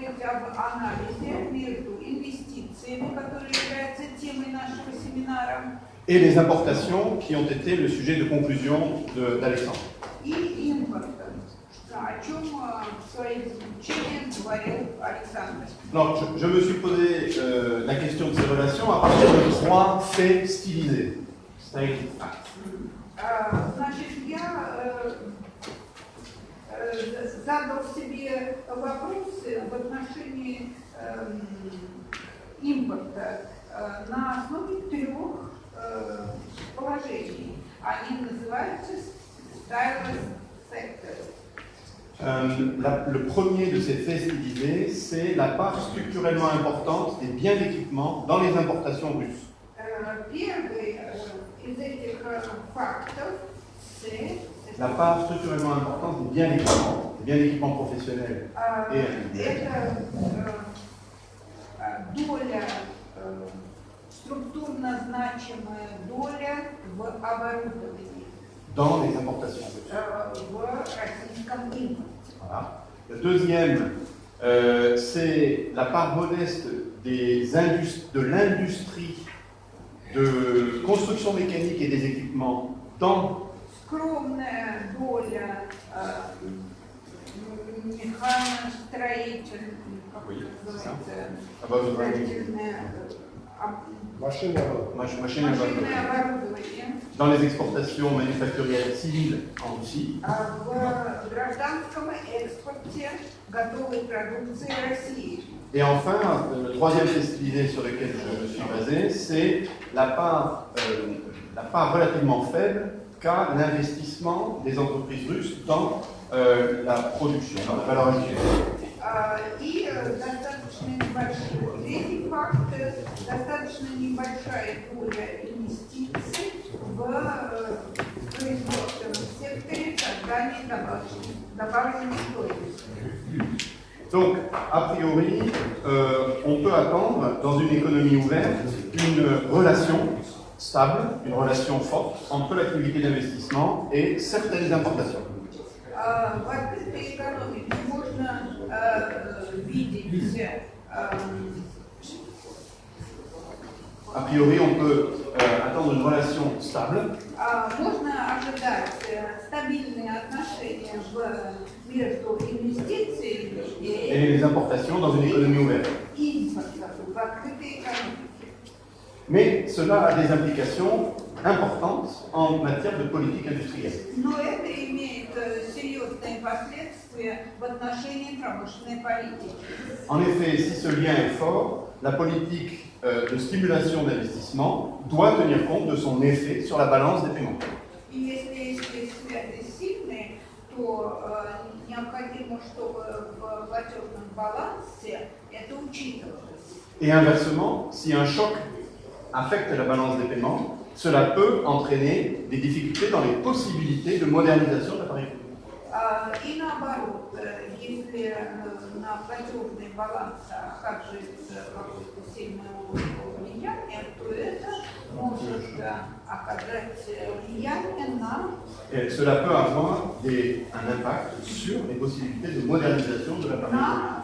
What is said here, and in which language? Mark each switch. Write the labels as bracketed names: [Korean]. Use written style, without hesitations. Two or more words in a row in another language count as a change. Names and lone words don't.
[Russian] об анализе между инвестициями, которые являются темой нашего семинара, [French] et les importations qui ont été le sujet de conclusion d'Alexandre. [Russian] и импортом, о чем в своих изучениях говорил Александр. [French] Alors, je me suis posé la question de ces relations à partir de 3 faits stylisés. [English] Stated facts. [Russian] Значит, я задал себе вопросы в отношении импорта на основе 3 положений. Они называются [English] stylus factors. [French] Le premier de ces faits stylisés, c'est la part structurellement importante des biens d'équipement dans les importations russes. [Russian] Первый из этих фактов – [French] La part structurellement importante des biens d'équipement professionnels et individuels. [Russian] это доля, структурно значимая доля в оборудовании [French] Dans les importations russes. [Russian] в российском импорте. [French] Voilà. Le deuxième, c'est la part modeste de l'industrie de construction mécanique et des équipements dans [Russian] Скромная доля механостроительная, как [French] Oui, [Russian] это [French] c'est ça. [Russian] называется, строительное machines машинное оборудование. [French] dans les exportations manufacturières civiles en Russie. [Russian] В гражданском экспорте готовой продукции России. [French] Et enfin, le troisième fait stylisé sur lequel je me suis basé, c'est la part relativement faible qu'a l'investissement des entreprises russes dans la production, dans la valeur ajoutée. [Russian] И достаточно небольшой, третий факт, достаточно небольшая доля инвестиций в производственном секторе создания добавленной стоимости. [French] Donc, a priori, on peut attendre, dans une économie ouverte, une relation stable, une relation forte entre l'activité d'investissement et certaines importations. [Russian] В открытой экономике можно видеть, [French] A priori, on peut attendre une relation stable [Russian] можно ожидать стабильные отношения между инвестициями [French] et les importations dans une économie ouverte. [Russian] и импортом в открытой экономике. [French] Mais cela a des implications importantes en matière de politique industrielle. [Russian] Но это имеет серьезные последствия в отношении промышленной политики. [French] En effet, si ce lien est fort, la politique de stimulation d'investissement doit tenir compte de son effet sur la balance des paiements. [Russian] И если эти связи сильные, то необходимо, чтобы в платежном балансе это учитывалось. [French] Et inversement, si un choc affecte la balance des paiements, cela peut entraîner des difficultés dans les possibilités de modernisation de l'appareil public. [Russian] И наоборот, если на платежный баланс оказывается какое-то сильное влияние, то это может оказать влияние на... [French] Et cela peut avoir un impact sur les possibilités de modernisation de l'appareil public.